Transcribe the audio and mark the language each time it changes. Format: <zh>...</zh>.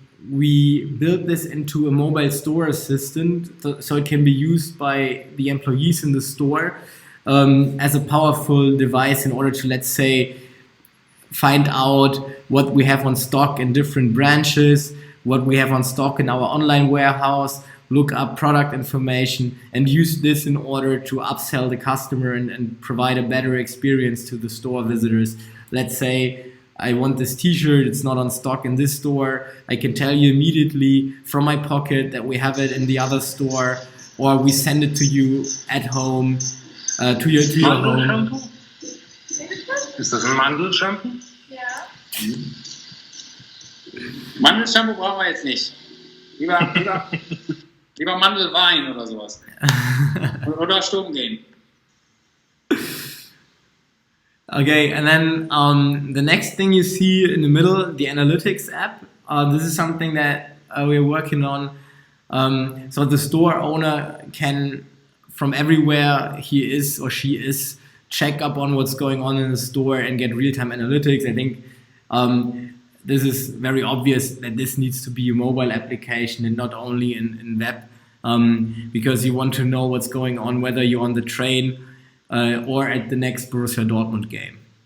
<en>We built this into a mobile store assistant so it can be used by the employees in the store as a powerful device in order to, let's say, find out what we have on stock in different branches, what we have on stock in our online warehouse, look up product information, and use this in order to upsell the customer and provide a better experience to the store visitors. Let's say I want this t-shirt, it's not on stock in this store. I can tell you immediately from my pocket that we have it in the other store, or we send it to you at home, to your home.</en> <de>Ist das ein Mandelshampoo? Ja. Mandelshampoo brauchen wir jetzt nicht. Lieber Mandelwein oder sowas. Oder Sturm gehen.</de> <en>Okay, and then the next thing you see in the middle, the analytics app. This is something that we're working on. So the store owner can, from everywhere he is or she is, check up on what's going on in the store and get real-time analytics. I think this is very obvious that this needs to be a mobile application and not only in web, because you want to know what's going on, whether you're on the train or at the next Borussia Dortmund game.</en>